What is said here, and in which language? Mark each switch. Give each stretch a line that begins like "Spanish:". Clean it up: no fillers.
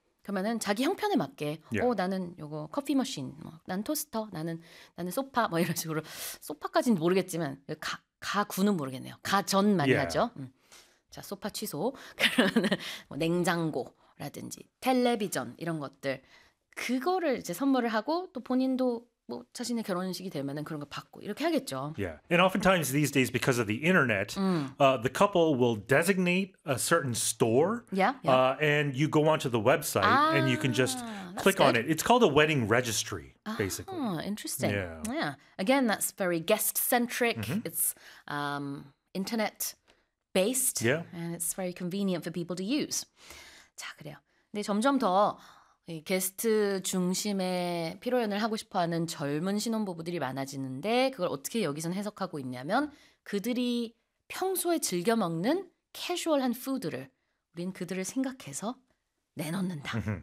Korean: 그러면은 자기 형편에 맞게 나는 요거 커피 머신, 뭐난 토스터, 나는 소파 뭐 이런 식으로 소파까지는 모르겠지만 가구는 모르겠네요. 가전 많이 하죠. 자, 소파 취소. 그러면 뭐 냉장고라든지 텔레비전 이런 것들. 그거를 이제 선물을 하고 또 본인도 뭐 자신의 결혼식이 되면은 그런 거 받고 이렇게 하겠죠.
English: And oftentimes these days, because of the internet, the couple will designate a certain store, and you go onto the website and you can just That's click on it. good. It's called a wedding registry, basically. Interesting. Again, that's very guest-centric. It's internet based and it's very convenient for people to use.
Korean: 자, 그래요. 근데 점점 더이 게스트 중심의 표현을 하고 싶어 하는 젊은 신혼부부들이 많아지는데 그걸 어떻게 여기선 해석하고 있냐면 그들이 평소에 즐겨 먹는 캐주얼한 푸드를 우린 그들을 생각해서 내놓는다.